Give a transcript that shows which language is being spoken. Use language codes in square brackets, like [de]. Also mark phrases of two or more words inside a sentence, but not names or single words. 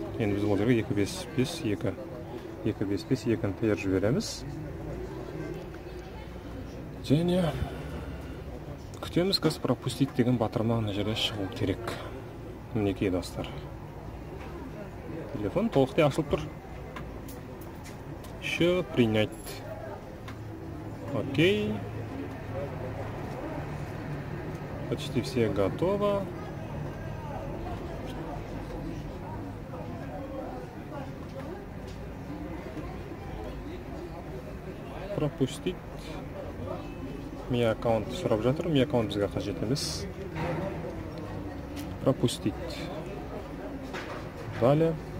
[kk] Енді біз ол жерге 2552-ні теріп жібереміз. Және күтеміз, қазір пропустить деген батырма ана жерде шығу керек. Мінекей достар. Телефон толықтай ашылып тұр. [ru] Еще принять. Окей. Почти все готово. Пропустить. [kk] Ми аккаунт сұрап жатыр. Ми аккаунт бізге қажет емес. [ru] Пропустить. Далее.